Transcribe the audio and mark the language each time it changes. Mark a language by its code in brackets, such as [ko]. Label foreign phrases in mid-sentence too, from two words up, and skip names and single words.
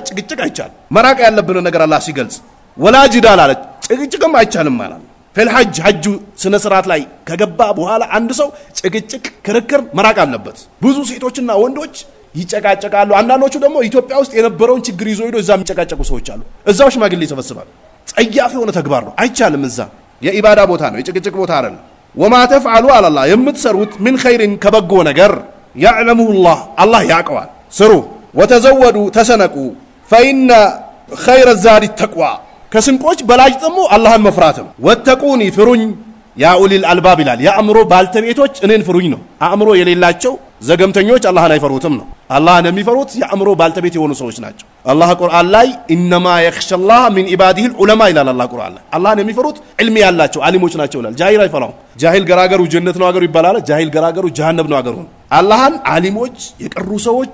[am] ጭቅጭቅ አይቻልም መራቅ ያለብን ነገር አላህ ሲገልጽ [ar] ولا جدال [am] አለ ጭቅጭቅም አይቻልም ማለት ፈልሐጅ ሐጁ ስነ ስርዓት ላይ ከገባ በኋላ አንድ ሰው ጭቅጭቅ ክርክር መራቅ አለበት ብዙ ሴቶችና ወንዶች ይጨቃጨቃሉ አንዳንዶቹ ደግሞ ኢትዮጵያ ውስጥ የነበረውን ችግር ይዞ ሄዶ እዛም ይጨቃጨቁ ሰዎች አሉ እዛው ሽማግሌ ይሰበስባሉ ጸያፍ የሆነ ተግባር ነው አይቻልም እዛ የኢባዳ ቦታ ነው የጭቅጭቅ ቦታ አይደለም [ar] وما تفعلوا على الله [am] የምትሰሩት [ar] من خير [am] ከበጎ ነገር [ar] يعلمه الله [am] ያቀዋል ስሩ [ar] وتزودوا تسنقوا فإن خير الزاد التقوى [am] ከስንቆች በላጭ ደግሞ አላህን መፍራት ነው ወተቁኒ ፍሩኝ [ar] يا أولي الألباب [am] ይላል የአእምሮ ባልተቤቶች እኔን ፍሩኝ ነው አእምሮ የሌላቸው ዘገምተኞች አላህን አይፈሩትም ነው አላህን የሚፈሩት የአእምሮ ባልተቤት የሆኑ ሰዎች ናቸው አላህ ቁርአን ላይ [ar] إنما يخشى الله من عباده العلماء [am] ይላል አላህ ቁርአን ላይ አላህን የሚፈሩት ዕልም ያላቸው ዓሊሞች ናቸው ይላል ጃሂል አይፈራው ጃሂል ገራገሩ ጀነት ነው አገሩ ይባላል ጃሂል ገራገሩ ጀሃነም ነው አገሩ አላህን ዓሊሞች የቀሩ ሰዎች